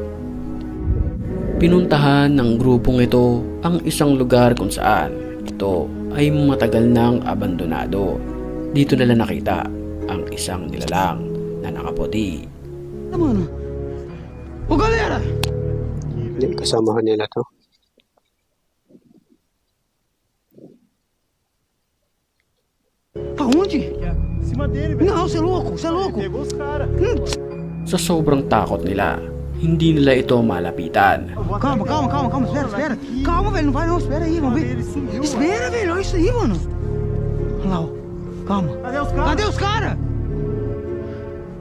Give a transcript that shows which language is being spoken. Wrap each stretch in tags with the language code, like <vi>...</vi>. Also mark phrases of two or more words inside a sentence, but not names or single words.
<tl>Pinuntahan ng grupong ito ang isang lugar kung saan ito ay matagal nang abandonado. Dito nila nakita ang isang nilalang na nakaputi. Hindi, kasamahan nila to.</tl> <pt>Aonde? Não, você é louco, você é louco.</pt> <tl>Sa sobrang takot nila, hindi nila ito malapitan.</tl> <pt>Calma, espera. Calma, velho, não vai não, espera aí, vamos ver. Espera, velho, olha isso aí, mano. Olha lá, ó. Calma. Cadê os caras?</pt>